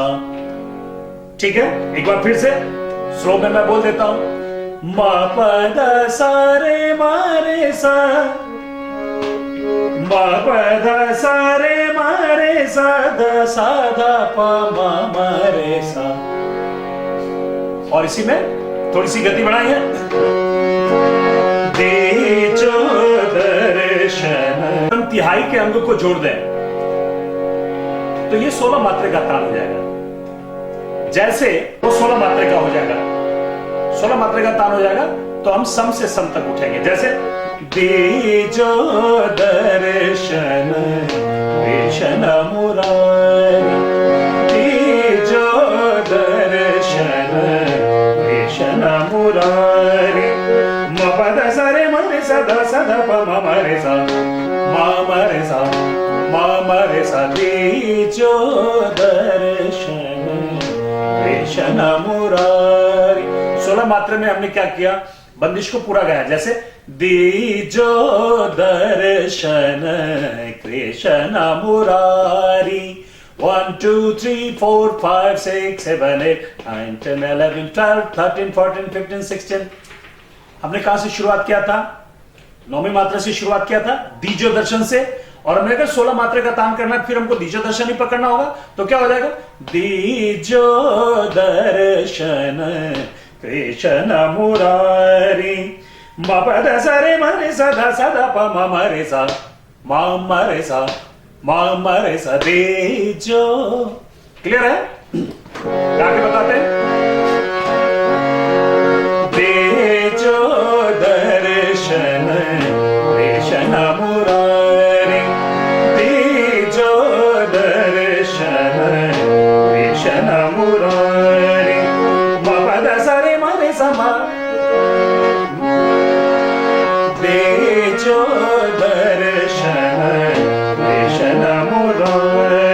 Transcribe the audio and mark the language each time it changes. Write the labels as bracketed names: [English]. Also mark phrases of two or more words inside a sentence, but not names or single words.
[Hindi] ठीक है, एक बार फिर से स्लो में मैं बोल देता हूं, मा प ध सा रे मा रे सा मा प ध सा रे मा रे सा ध सा ध प म म रे सा। और इसी में थोड़ी सी गति बढ़ाई है, दीजो दर्शन। हम तिहाई के अंग को जोड़ दें तो ये 16 मात्रे का तान हो जाएगा। जैसे वो 16 मात्रे का हो जाएगा, 16 मात्रे का तान हो जाएगा तो हम सम से सम तक उठेंगे। जैसे दीजो दर्शन कृष्ण मुरारी दीजो दर्शन कृष्ण मुरारी म प ध सा रे म रे सा ध सा ध प म म रे सा म म रे सा म म रे सा दीजो दर्शन कृष्ण मुरारी। 16 मात्रे में हमने क्या किया? बंदिश को पूरा गाया। जैसे दीजो दर्शन कृष्ण मुरारी 1 2 3 4 5 6 7 8 9 10 11 12 13 14 15 16। हमने कहां से शुरुआत किया था? 9वीं मात्रा से शुरुआत किया था, दीजो दर्शन से। और हमने कहा 16 मात्रा का तान करना, फिर हमको दीजो दर्शन ही पकड़ना होगा। तो क्या हो जाएगा? दीजो दर्शन कृष्ण मुरारी म प ध सा रे म रे सा ध सा ध प म म रे सा म म रे सा म म रे सा दीजो। क्लियर है? आगे बताते हैं, दीजो दर्शन कृष्ण मुरारी दीजो दर्शन कृष्ण मुरारी म प ध सा रे म रे सा म दीजो दर्शन कृष्ण मुरारी।